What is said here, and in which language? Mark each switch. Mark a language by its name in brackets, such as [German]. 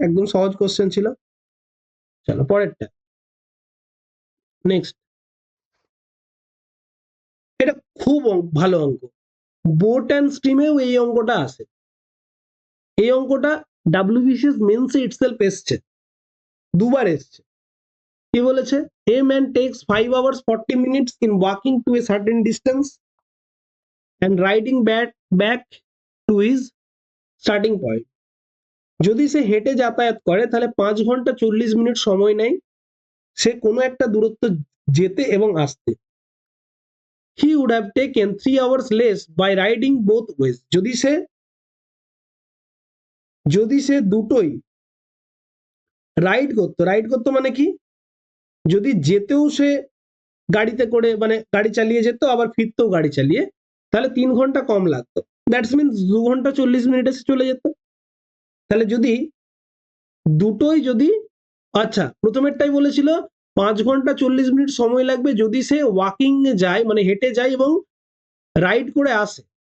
[Bangla] একদম সহজ কোশ্চেন ছিল। চলো পরেরটা, নেক্সট। এটা খুব ভালো অঙ্ক, বোট অ্যান্ড স্ট্রিমেও এই অঙ্কটা আসে। এই অঙ্কটা WBCS মেন্সে ইটসেলফ এসছে, দুবার এসছে। কি বলেছে, [English] A man takes 5 hours 40 minutes in walking to a certain distance and riding back to his starting point. [Bangla] যদি সে হেঁটে যাতায়াত করে তাহলে 5 ঘন্টা 40 মিনিট সময় নেয় সে কোনো একটা দূরত্ব যেতে এবং আসতে। [English] He would have taken 3 hours less by riding both ways. [Bangla] যদি সে দুটোই রাইড করতো মানে কি, যদি যেতেও সে গাড়িতে করে মানে গাড়ি চালিয়ে যেত, আবার ফিরতেও গাড়ি চালিয়ে, তাহলে 3 ঘন্টা কম লাগতো। [English] that's means [Bangla] 2 ঘন্টা 40 মিনিটে সে চলে যেত। তাহলে যদি দুটোই আচ্ছা, প্রথমেরটাই বলেছিল 5 ঘন্টা 40 মিনিট সময় লাগবে যদি সে ওয়াকিং এ যায়, মানে হেঁটে যায় এবং রাইড করে আসে।